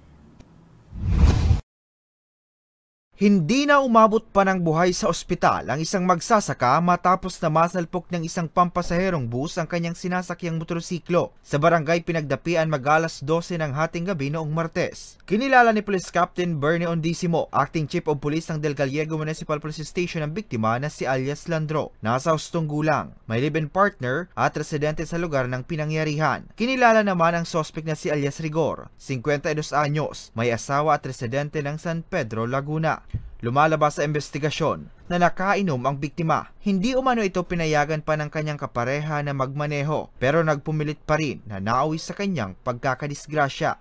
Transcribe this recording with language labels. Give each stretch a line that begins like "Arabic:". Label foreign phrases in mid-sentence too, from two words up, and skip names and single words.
Filipino: Hindi na umabot pa ng buhay sa ospital ang isang magsasaka matapos na masalpok ng isang pampasaherong bus ang kanyang sinasakyang motorsiklo sa barangay Pinagdapian mag-alas 12 ng hating gabi noong Martes. Kinilala ni Police Captain Bernie Ondisimo,
English: Acting Chief of Police
Filipino: ng Del Gallego Municipal Police Station ang biktima na si alias Landro. Nasa hustong gulang, may
English: live-in partner
Filipino: at residente sa lugar ng pinangyarihan. Kinilala naman ang suspect na si alias Rigor, 52 anyos, may asawa at residente ng San Pedro, Laguna. Lumalabas sa investigasyon na nakainom ang biktima. Hindi umano ito pinayagan pa ng kanyang kapareha na magmaneho pero nagpumilit pa rin na nauwi sa kanyang pagkakadisgrasya.